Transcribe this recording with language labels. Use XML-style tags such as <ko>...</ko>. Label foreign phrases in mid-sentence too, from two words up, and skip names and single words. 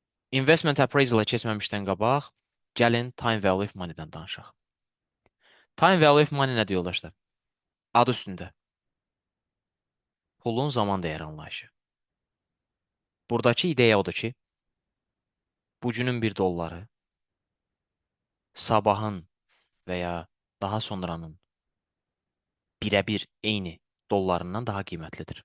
<en>Investment appraisal-a</en> <az>keçməmişdən qabaq, gəlin</az> <en>time value of money-dən</en> <az>danışaq.</az> <en>Time value of money</en> <az>nədir yoldaşlar? Adı üstündə. Pulun zaman dəyəri anlayışı. Buradakı ideya odur ki, bugünün bir dolları sabahın və ya daha sonranın birə-bir eyni dollarından daha qiymətlidir.</az>